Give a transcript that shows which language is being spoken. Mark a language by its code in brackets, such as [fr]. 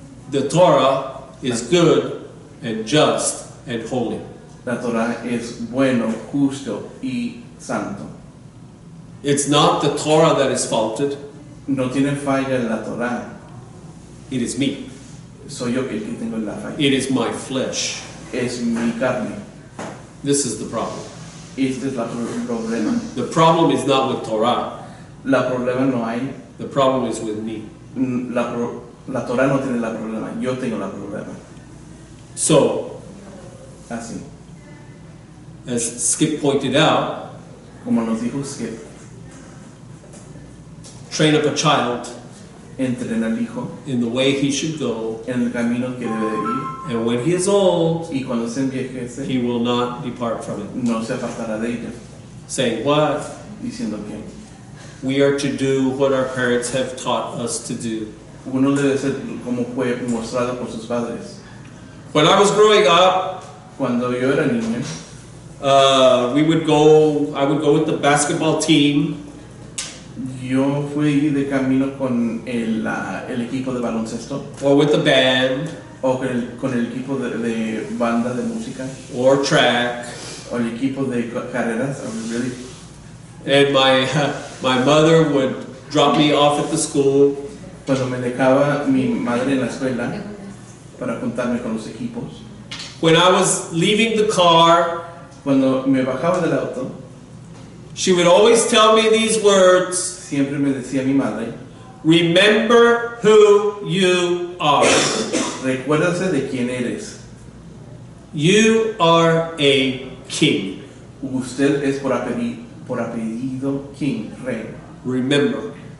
[en] The Torah is good and just and holy. [es] La Torah es bueno, justo y santo. [en] It's not the Torah that is faulted, [es] No tiene falla en la Torah. [en] it is me. [es] Soy yo el que tengo la falla. [en] It is my flesh. [es] Es mi carne. [en] This is the problem. [es] Este es el problema. [en] The problem is not with Torah. [es] La problema no hay. [en] The problem is with me. [es] La Torah no tiene la problema. Yo tengo la problema. [en] So, [es] Así. [en] as Skip pointed out, [es] Como nos dijo Skip, [en] train up a child [es] entrena al hijo [en] in the way he should go, [es] en el camino que debe de ir. [en] and when he is old, [es] Y cuando se envejece, [en] he will not depart from it. [es] no se apartará de ella. [en] Saying what? [es] Diciendo que [en] We are to do what our parents have taught us to do. [es] uno debe ser como fue mostrado por sus padres. [en] When I was growing up, [es] Cuando yo era niño, [en] I would go with the basketball team, [es] yo fui de camino con el equipo de baloncesto [en] or with the band, [es] o con el equipo de banda de música [en] or track, [es] o el equipo de carreras. [en] Really. and my mother would drop me off at the school, [es] Cuando me dejaba mi madre en la escuela para juntarme con los equipos, [en] when I was leaving the car, [es] cuando me bajaba del auto, [en] she would always tell me these words: [es] siempre me decía mi madre, [en] remember who you are. [es] recuérdase de quién eres. [en] You are a king. [es] Usted es por apellido king, rey. [en] Remember.